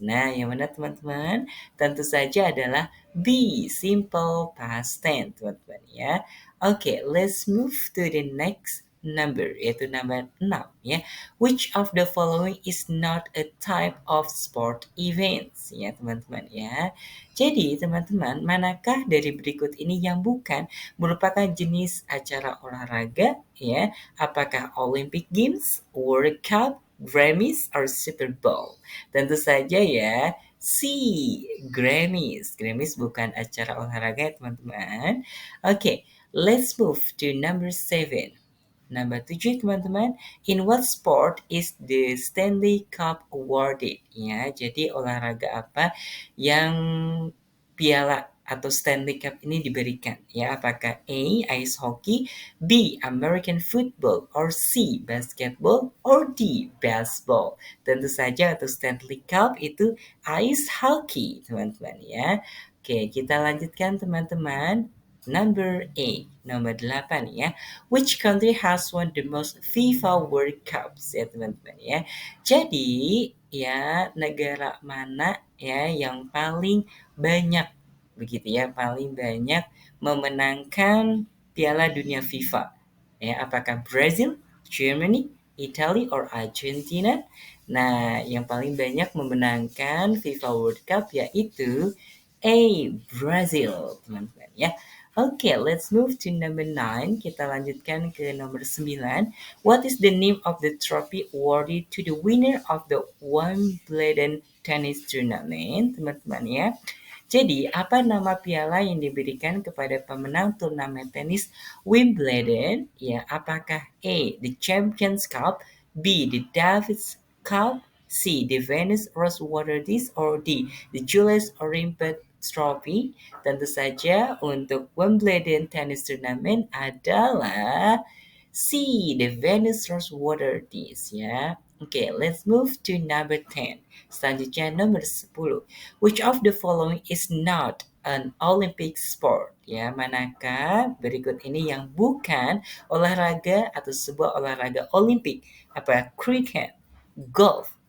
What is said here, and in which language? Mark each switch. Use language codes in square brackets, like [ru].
[id] Nah, yang mana teman-teman? Tentu saja adalah B. [en] Simple past tense, [id] teman-teman ya. Oke, [en] let's move to the next number, [id] yaitu nomor 6 ya. [en] Which of the following is not a type of sport events [id] ya, teman-teman ya. Jadi, teman-teman, manakah dari berikut ini yang bukan merupakan jenis acara olahraga ya? Apakah Olympic Games, World Cup, Grammys, or Super Bowl? Tentu saja ya, C. Grammys. Grammys bukan acara olahraga ya, teman-teman. Oke, [en] let's move to number 7. [id] Nomor 7, teman-teman. [en] In what sport is the Stanley Cup awarded? [id] Ya, jadi olahraga apa yang piala atau Stanley Cup ini diberikan? Ya, apakah A. Ice hockey, B. American football, or C. Basketball, or D. Baseball? Tentu saja untuk Stanley Cup itu ice hockey, teman-teman ya. Oke, kita lanjutkan teman-teman. Number 8, nomor 8 ya. [en] Which country has won the most FIFA World Cups [id] ya, teman-teman ya. Jadi ya, negara mana ya yang paling banyak begitu ya, paling banyak memenangkan Piala Dunia FIFA? Ya, apakah Brazil, Germany, Italy, or Argentina? Nah, yang paling banyak memenangkan FIFA World Cup yaitu A. [en] Brazil, [id] teman-teman ya. Oke, [en] let's move to number 9. [id] Kita lanjutkan ke nomor 9. [en] What is the name of the trophy awarded to the winner of the Wimbledon tennis tournament? [id] Teman-teman ya. Jadi, apa nama piala yang diberikan kepada pemenang turnamen tenis Wimbledon? Ya, apakah A. The Champions Cup, B. [en] The Davis Cup, C. The Venus Rosewater Disc, or D. [id] The Julius Olympic Trophy? Tentu saja untuk Wimbledon Tennis Tournament adalah C. [en] The Venus Rosewater Disc [id] ya. Oke, [en] let's move to number 10. [id] Selanjutnya nomor 10. [en] Which of the following is not an Olympic sport? [id] Ya, manakah berikut ini yang bukan olahraga atau sebuah olahraga Olimpik? Apa? Cricket, golf,